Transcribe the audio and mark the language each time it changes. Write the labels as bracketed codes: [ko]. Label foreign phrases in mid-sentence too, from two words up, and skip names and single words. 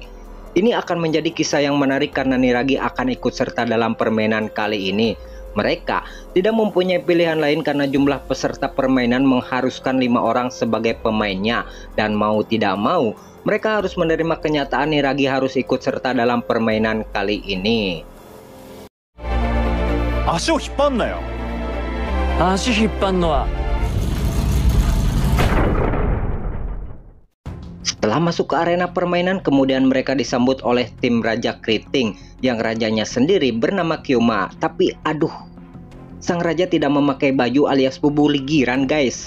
[id] Ini akan menjadi kisah yang menarik karena Niragi akan ikut serta dalam permainan kali ini. Mereka tidak mempunyai pilihan lain karena jumlah peserta permainan mengharuskan 5 orang sebagai pemainnya. Dan mau tidak mau, mereka harus menerima kenyataan Niragi harus ikut serta dalam permainan kali ini. [ja] 足を引っ張んなよ。足引っ張んのは [id] Setelah masuk ke arena permainan, kemudian mereka disambut oleh tim Raja Keriting yang rajanya sendiri bernama Kyuma. Tapi aduh, sang raja tidak memakai baju alias bubu ligiran guys.